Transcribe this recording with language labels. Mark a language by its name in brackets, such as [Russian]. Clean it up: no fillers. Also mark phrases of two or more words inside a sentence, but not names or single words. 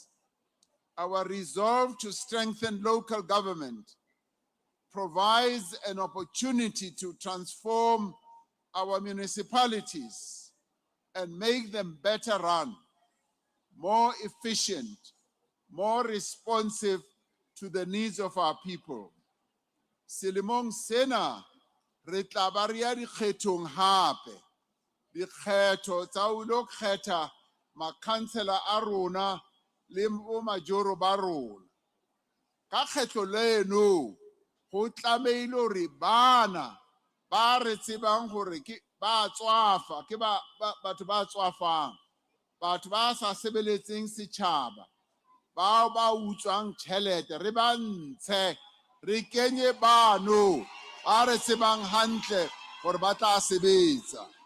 [English] Our resolve to strengthen local government provides an opportunity to transform our municipalities and make them better run, more efficient, more responsive to the needs of our people. [Southern Sotho] Selemong sena re tla ba re ya dikgethong hape, dikgetho tsa ho lo kgetha makhansela a rona le bo majoro ba rona. Ka kgetho leno ho tlameile hore bana ba re tsebang hore ke ba tswafa, ke batho ba tswafang, batho ba sa sebeletseng setjhaba, bao ba utswang tjhelete, re ba ntshe, re kenye bano ba re tsebang hantle hore ba tla sebetsa.